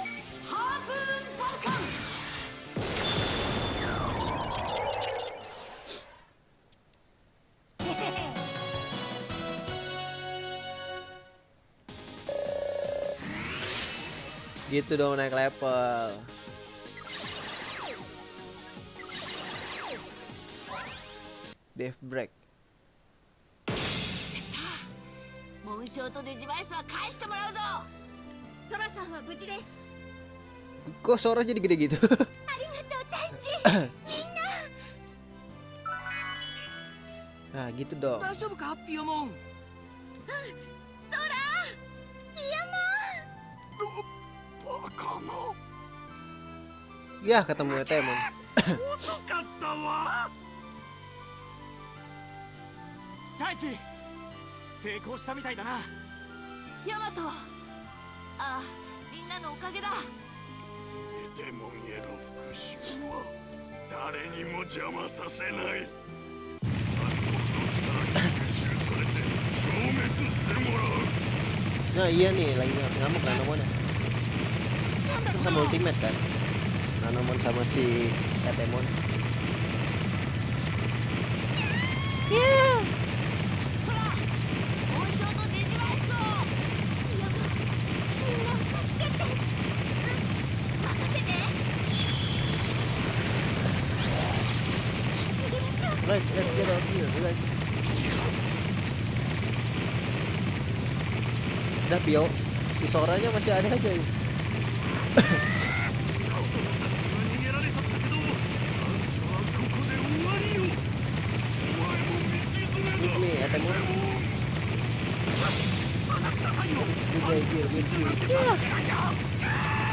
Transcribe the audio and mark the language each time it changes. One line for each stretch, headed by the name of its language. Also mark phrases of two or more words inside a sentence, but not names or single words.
Indonesian: Gitu dong naik level.
English: Death break.
Japanese: 紋章とデジバイスは返してもらうぞ。ソラさんは無事です。
Indonesian: Kok Sora jadi gede gitu?
Japanese: ありがとう大地。みんな。
Indonesian: Nah gitu dong.
Japanese: 大丈夫かピヨモン。ソラ、ピアモン。バカな。
Indonesian: Ya ketemu ya Temon.
Japanese: 遅かったわ。大地、成功したみたいだな。ヤマト。ああ、みんなのおかげだ。デモンへの復讐は誰にも邪魔させない。暗黒の力に吸収されて消滅してもらう。
Indonesian: Nah iya nih lagi ngamuk Nanomon ya. Sama ultimate kan. Nanomon sama si Katemon.
English: Yeah.
Japanese: ソラ、紋章とデジバイスを。ピアモン、みんなを助けて。任せて。逃げましょう。
English: Right, let's get out here guys.
Indonesian: Udah Pio, si Soranya masih ada aja.
Japanese: 逃げられたったけど、あんたはここで終わりよ。お前も道連れだ。
Indonesian: Nih ada mau
Japanese: 離しなさいよ。
English: juga here with you. Yeah.